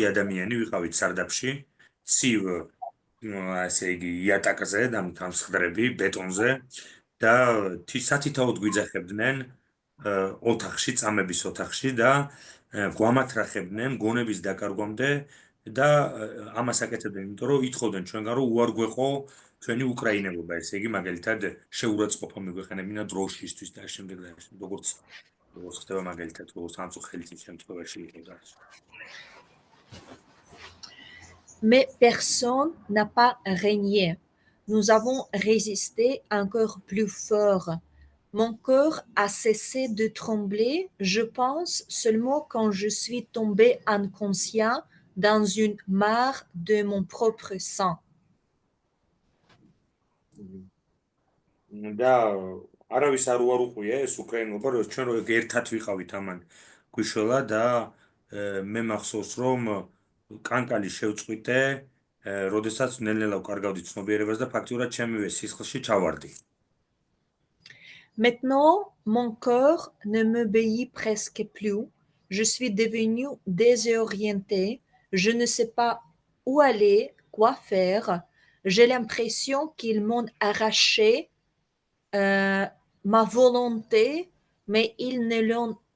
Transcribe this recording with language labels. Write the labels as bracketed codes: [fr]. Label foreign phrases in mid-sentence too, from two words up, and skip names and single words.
[ka] ადამიანი ვიყავით სარდაფში ცივ ასე იგი იატაკზე და გამსხდრები ბეტონზე და სათითაოდ გვიძახებდნენ ოთახში, წამების ოთახში და გვამათრახებდნენ გონების დაკარგვამდე და ამას აკეთებდნენ, იმიტომ რომ ითხოვდნენ ჩვენგან რომ უარ გვეყო ჩვენი უკრაინელობა, ესე იგი მაგალითად შეურაცხყოფა მიგვეყენებინა დროშისთვის და ამ შემდეგ და ამ შემდეგ, როგორც ხდება მაგალითად სამწუხაროდ შემთხვევაში იყო და [fr] Mais personne n'a pas régné. Nous avons résisté encore plus fort. Mon cœur a cessé de trembler, je pense seulement quand je suis tombée inconscient dans une mare de mon propre sang. [ka] და არავის არ უარუყია ეს უკრაინულობა, რომ ჩვენ რო ერთად ვიყავით ამან გვიშველა და მე მახსოვს რომ კანკალი შევწყვიტე, როდესაც ნელ-ნელა ვკარგავდი ცნობიერებას და ფაქტიურად ჩემივე სისხლში ჩავარდი. [fr] Maintenant, mon cœur ne m'obéit presque plus. Je suis devenue désorientée. Je ne sais pas où aller, quoi faire. J'ai l'impression qu'ils m'ont arraché ma volonté, mais ils ne l'ont...